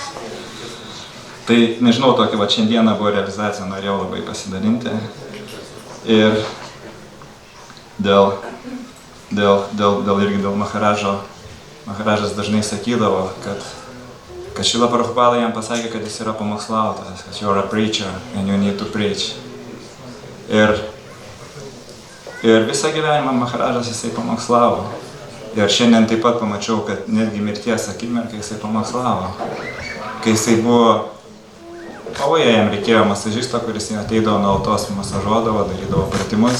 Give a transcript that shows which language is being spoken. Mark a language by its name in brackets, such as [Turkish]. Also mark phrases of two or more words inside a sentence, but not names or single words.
[Lithuanian] Tai, nežinau, tokia šiandieną buvo realizacija, norėjau labai pasidalinti. Ir dėl Maharadžo. Maharadžas dažnai sakydavo, kad Šrila Prabhupada jam pasakė, kad jis yra pamokslautojas, kad [English] you're a preacher and you need to preach. [Lithuanian] Ir visą gyvenimą Maharadžas jisai pamokslavo. Ir šiandien taip pat pamačiau, kad netgi mirties akimirkai jisai pamokslavo. Kai jisai buvo pavoje, jam reikėjo masažisto, kuris ateidavo nuolatos masažuodavo, darydavo pratimus.